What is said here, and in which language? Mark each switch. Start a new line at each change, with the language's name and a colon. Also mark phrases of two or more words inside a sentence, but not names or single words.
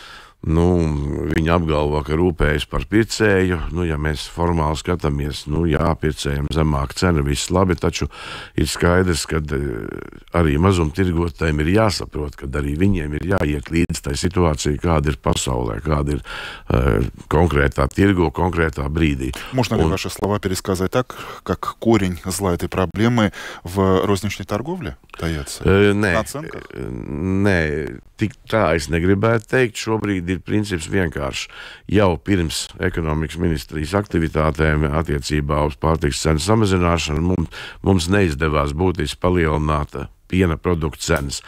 Latvian: Viņi apgalvo, ka rūpējas par pircēju. Ja mēs formāli skatāmies, pircējiem zemāka cena, viss labi, taču ir skaidrs, ka arī mazumtirgotājiem ir jāsaprot, ka arī viņiem ir jāiet līdz tai situācijai, kāda ir pasaulē, kāda ir конкретно tirgu, конкретно брīdī.
Russian: Можно ли ваши слова пересказать так, как корень зла этой проблемы в розничной торговле таится?
Latvian: Nē, tik tā es negribētu teikt. Šobrīd ir princips vienkāršs. Jau pirms ekonomikas ministrijas aktivitātēm attiecībā uz pārtikas cenu samazināšanu mums neizdevās būtiski palielināt piena produktu cenas.